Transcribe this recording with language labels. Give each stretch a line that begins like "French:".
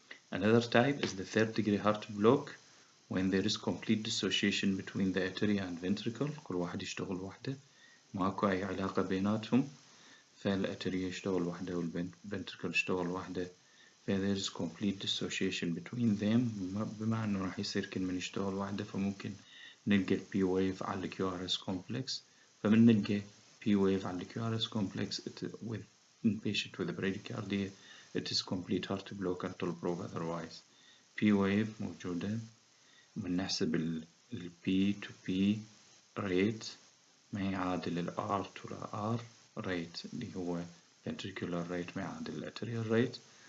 English: Another type is the third degree heart block, when there is complete dissociation between the atria and ventricle.
Arabic: كل واحد يشتغل وحده، ماكو أي علاقة بيناتهم، فالاتريا يشتغل وحده والventricle يشتغل وحده.
English: there is complete dissociation between them،
Arabic: بما إنه راح يصير كل من يشتغل وحده فممكن نلقى P wave على ال QRS complex. فمن نلقى
English: P wave على ال QRS complex with in patient with bradycardia it is complete heart block until proved otherwise.
Arabic: P wave موجودة، بنحسب ال P to P rate ما يعادل ال R to R rate اللي هو ventricular rate ما يعادل ال arterial rate.